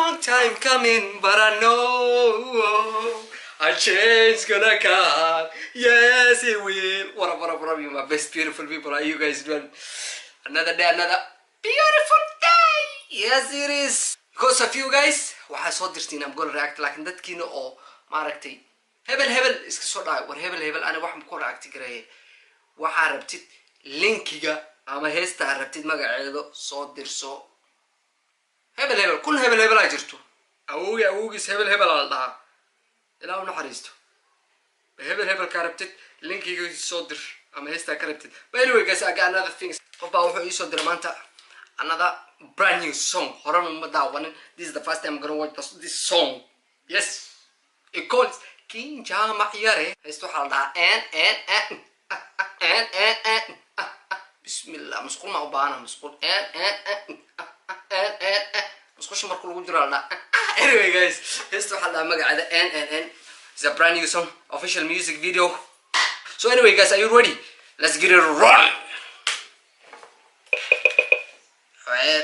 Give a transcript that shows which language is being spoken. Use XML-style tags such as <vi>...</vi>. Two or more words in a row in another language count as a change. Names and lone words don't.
<en>time coming, but I know a change gonna come. Yes, it will. What up, you my best beautiful people. Are you guys doing? Another day, another beautiful day. Yes, it is. Because of you guys,</en> <so>waxaa soo dirtiin</so> <en>I'm gonna react</en> <so>laakiin dadkiina oo maaragtay hebel iska soo dhaay war hebel ana wax ma ku react gareeyay waxaa rabtid linkiga ama heesta rabtid magaceedo soo dirso hebel kun hebel ay jirto awoogiis hebel la dhaha ilaa una xariisto hebel ka rabtid linkiga soo dir ama heesta ka rabtid.</so> <en>But anyway guys, I got another thing.</en> <so>Qof baa wuxuu ii soo diray maanta</so> <en>another brand new song. This is the first time I'm gonna watch this song. Yes, it calls Kiin Jamac Yare.</en> <so>Heestii waxaa la dhahaa Bismillah. Musqul ma u baahna musqul musqusha marka lagu jiro la dhahaa.</so> <en>Anyway guys,</en> <so>heestii waxaa la dhahaa magaceeda</so> <en>It's a brand new song, official music video. So anyway guys, are you ready? Let's get it rolling. Alright.</en>